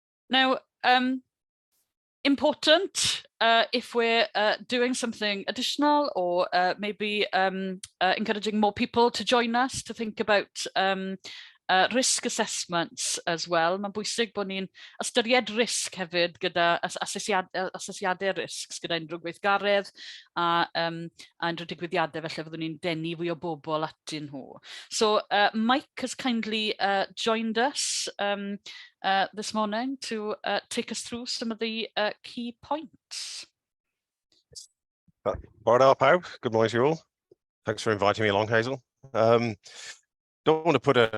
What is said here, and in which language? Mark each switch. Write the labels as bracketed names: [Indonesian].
[English] Now, important if we're doing something additional or maybe encouraging more people to join us to think about risk assessments as well. [Welsh] Mae'n bwysig bod ni'n ystyried risg hefyd gyda asesiadau risgs gyda unrhyw gweithgaredd a unrhyw digwyddiadau felly fyddwn ni'n denu fwy o bobl atyn nhw. [English] So Mike has kindly joined us this morning to take us through some of the key points. Right up, pawb. Good morning to you all. Thanks for inviting me along, Hazel. Don't want to put